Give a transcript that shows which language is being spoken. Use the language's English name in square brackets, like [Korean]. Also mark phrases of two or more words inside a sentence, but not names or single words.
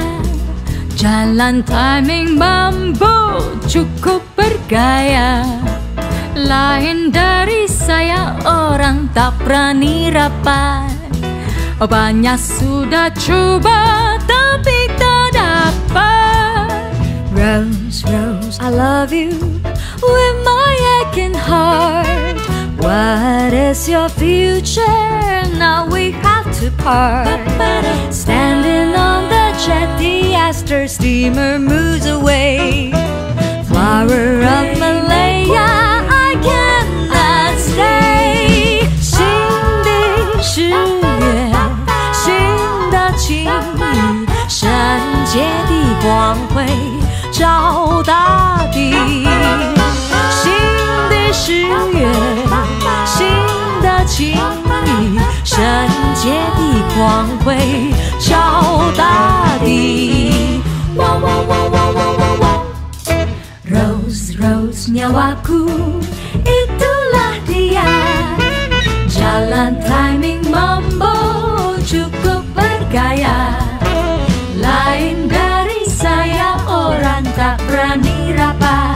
[Malay] Jalan timing mambo cukup bergaya. Lain dari saya orang tak berani rapat. Banyak sudah coba tapi tak dapat. [English] Rose, Rose, I love you with my aching heart. What is your future? Now we have to part. Standing on the jetty as the steamer moves away. Flower of Malaya, I cannot stay. [Chinese] 新的誓言，新的情谊，圣洁的光辉照大地。新的誓言，新的情谊，圣洁的光辉照大地。汪汪汪汪汪汪汪。 [Malay] Rose, Rose nyawaku, itulah dia. Jalan timing mambo cukup bergaya. Lain dari saya orang tak berani rapat.